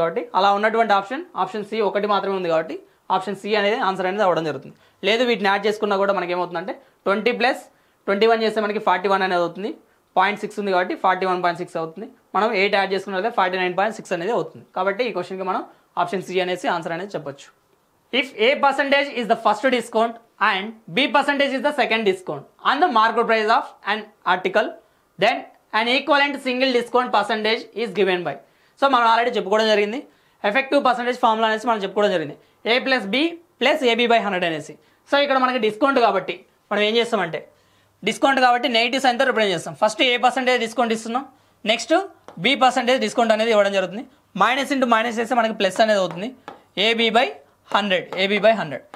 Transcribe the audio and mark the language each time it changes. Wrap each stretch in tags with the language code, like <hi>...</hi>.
<te>కాబట్టి అలా ఉన్నటువంటి ఆప్షన్ సి ఒకటి మాత్రమే ఉంది కాబట్టి ఆప్షన్ సి అనేది ఆన్సర్ అనేది అవ్వడం జరుగుతుంది. లేదు వీటిని యాడ్ చేసుకున్నా కూడా మనకి ఏమవుతుందంటే 20 + 21 చేస్తే మనకి 41 అనేది అవుతుంది. 0.6 ఉంది కాబట్టి 41.6 అవుతుంది. మనం 8 యాడ్ చేసుకున్నట్లయితే 49.6 అనేది అవుతుంది. కాబట్టి ఈ క్వశ్చన్కి మనం ఆప్షన్ సి అనేసి ఆన్సర్ అనేది చెప్పొచ్చు.</te> <en>If A% is the first discount and B% is the second discount on the marked price of an article, then an equivalent single discount percentage is given by.</en> <te>So మనం already చెప్పుకోవడం జరిగింది. Effective percentage formula అనేసి మనం చెప్పుకోవడం జరిగింది. A + B + AB/100 అనేసి. So ఇక్కడ మనకి డిస్కౌంట్ కాబట్టి మనం ఏం చేస్తామంటే డిస్కౌంట్ కాబట్టి నెగిటివ్ సైన్తో రిప్రజెంట్ చేస్తాం. ఫస్ట్ A% డిస్కౌంట్ ఇస్తున్నాం, నెక్స్ట్ B% డిస్కౌంట్ అనేది ఇవ్వడం జరుగుతుంది. మైనస్ ఇంటూ మైనస్ చేస్తే మనకి ప్లస్ అనేది అవుతుంది. AB/100.</te>